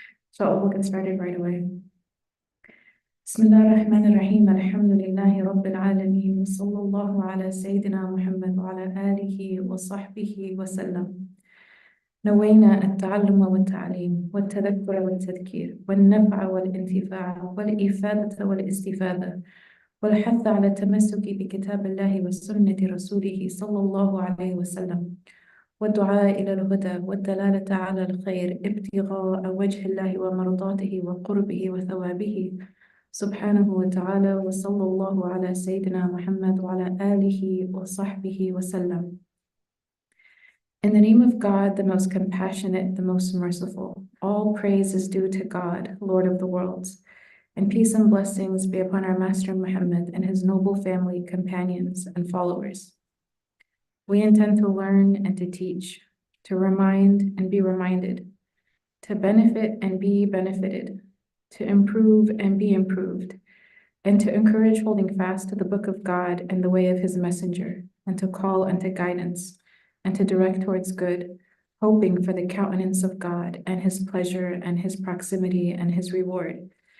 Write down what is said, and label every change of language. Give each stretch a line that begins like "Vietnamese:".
English: So we'll get started right away.
Arabic: بسم الله الرحمن الرحيم الحمد لله رب العالمين وصلى الله على سيدنا محمد وعلى آله وصحبه وسلم. نوينا التعلم والتعليم والتذكر والتذكير والنفع والانتفاع والإفادة والاستفادة والحث على التمسك بكتاب الله وسنة رسوله صلى الله عليه وسلم والدعاء إلى الهدى والدلالة على الخير ابتغاء وجه الله ومرضاته وقربه وثوابه سبحانه وتعالى وصلى الله على سيدنا محمد وعلى آله وصحبه وسلم.
English: In the name of God, the most compassionate, the most merciful, all praise is due to God, Lord of the worlds, and peace and blessings be upon our Master Muhammad and his noble family, companions, and followers. We intend to learn and to teach, to remind and be reminded, to benefit and be benefited, to improve and be improved, and to encourage holding fast to the book of God and the way of his messenger, and to call unto guidance, and to direct towards good, hoping for the countenance of God and his pleasure and his proximity and his reward.